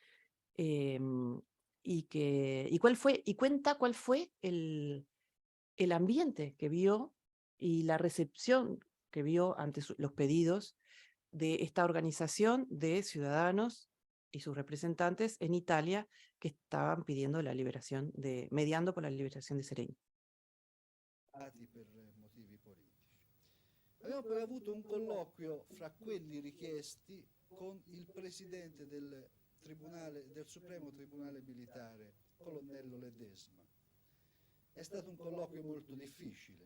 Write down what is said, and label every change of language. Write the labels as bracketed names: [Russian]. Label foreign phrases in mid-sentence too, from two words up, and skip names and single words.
[Spanish] y cuenta cuál fue el ambiente que vio y la recepción que vio ante los pedidos de esta organización de ciudadanos y sus representantes en Italia que estaban pidiendo la liberación mediando por la liberación de Seregni. [Italian] Per motivi politici. Abbiamo poi avuto un colloquio fra quelli richiesti con il presidente del Supremo Tribunale Militare, colonnello Ledesma. È stato un colloquio molto difficile.